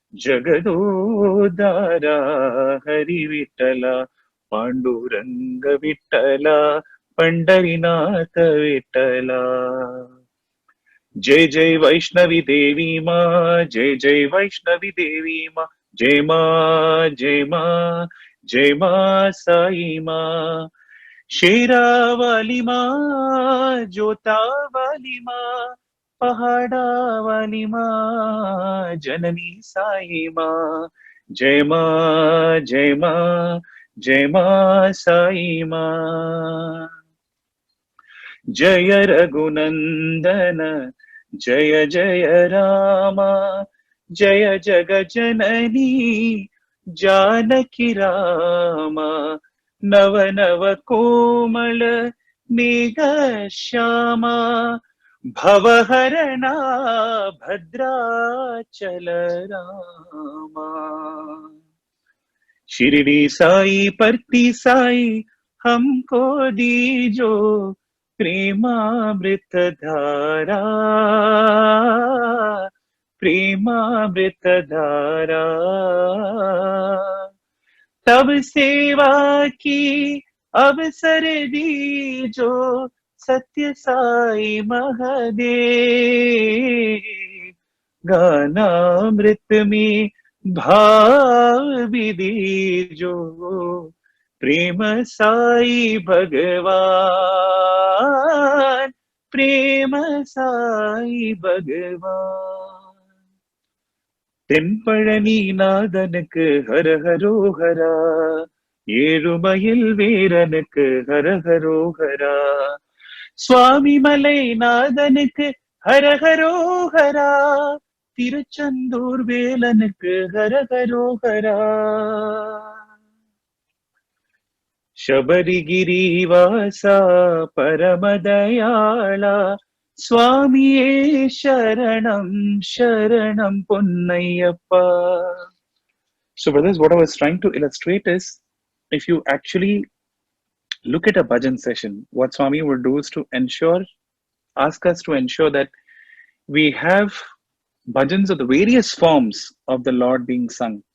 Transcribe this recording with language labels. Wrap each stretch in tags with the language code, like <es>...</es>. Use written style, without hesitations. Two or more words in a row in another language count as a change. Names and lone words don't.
<hi>जगदोद्धार हरि विट्ठल पांडुरंग विट्ठल पंढरीनाथ विट्ठल जय जय वैष्णवी देवी मा जय जय वैष्णवी देवी मा जय मा जय मा जय मा साई मा शेरा वाली मा जोता वाली मा पहाड़ा वाली मा जननी साई मा जय मा जय मा जय मा साई मा जय रघुनंदन जय जय राम जय जगजननी जानकी राम नव नव कोमल मेघ श्याम भवहरण भद्राचल राम शिरडी साई पर्ती साई हमको दीजो प्रेमामृत धारा प्रेमामृत धारा तब सेवा की अवसर दीजो सत्य साई महादेव गानामृत में भाव भी दीजो प्रेम साई भगवान प्रेम साई भगवान</hi> <ta>தென்பழனி நாதனுக்கு ஹரஹரோஹரா ஏழுமயில் வீரனுக்கு ஹரஹரோஹரா சுவாமி மலை நாதனுக்கு ஹரஹரோஹரா திருச்செந்தூர் வேலனுக்கு ஹரஹரோஹரா</ta> <ml>ശബരിഗിരിവാസാ പരമദയാലാ സ്വാമിയേ ശരണം ശരണം Ponnayappa.</ml> <en>So brothers, what I was trying to illustrate is, if you actually look at a bhajan session, what Swami would do is to ask us to ensure that we have bhajans of the various forms of the Lord being sung.</en>